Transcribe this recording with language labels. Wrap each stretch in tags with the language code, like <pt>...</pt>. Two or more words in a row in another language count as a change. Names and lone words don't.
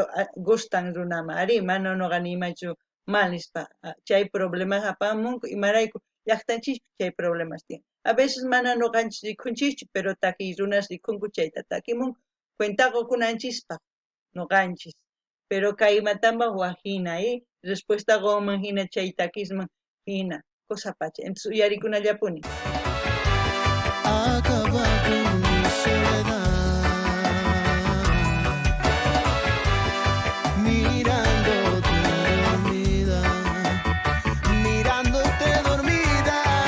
<qu>gustan runaman ari mana noqa nimaychu mal nispa chay problemas apamunku imarayku llaqtanchikpi chay problemas tiyan</qu> <es>a veces</es> <qu>mana noqanchis rikunchikchu pero takiy runas rikunku chayta takimunku cuentaqa kunanchispaq noqanchis pero kay Matamba waqhina respuesta qoman hina chay takisman hina Cosapacha entonces uyarikunallapuni</qu> <es>Acabar con mi soledad, mirándote dormida, mirándote dormida.</es>